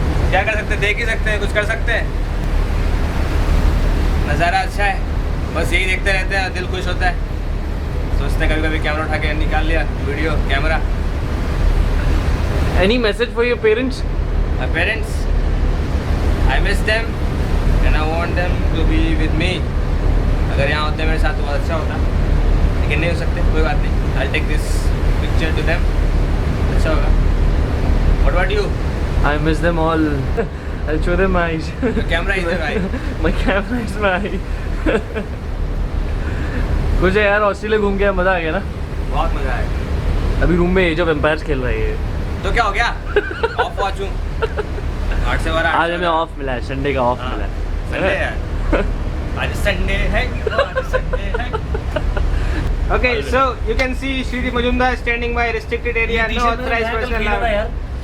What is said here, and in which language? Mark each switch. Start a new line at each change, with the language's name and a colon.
Hindi: क्या कर सकते हैं, देख ही सकते हैं, कुछ कर सकते हैं। नज़ारा अच्छा है, बस यही देखते रहते हैं, दिल खुश होता है। सोचते हैं कभी कभी कैमरा उठा के निकाल लिया video camera.
English: Any message for your parents? My parents, I miss them and I want them to be with me
Hindi: अगर यहाँ होते मेरे साथ तो बहुत अच्छा होता, लेकिन नहीं हो सकते, कोई बात नहीं।
English: I take this picture to them,
Hindi: अच्छा होगा।
English: What about you? I miss them all. I'll show them my
Hindi: camera इधर भाई।
English: my camera is my
Hindi: कुछ है यार, ऑस्ट्रेलिया घूम के मज़ा आ गया ना। बहुत मज़ा आया। अभी रूम में एज ऑफ एम्पायर्स खेल रही है। तो क्या हो गया? ऑफ वॉचूं 8 से 12। आज हमें ऑफ मिला है, संडे का ऑफ मिला है। संडे है आज, संडे है, आज संडे है।
English: Okay, so you can see Shri Majumdar standing by restricted area, no authorized person allowed.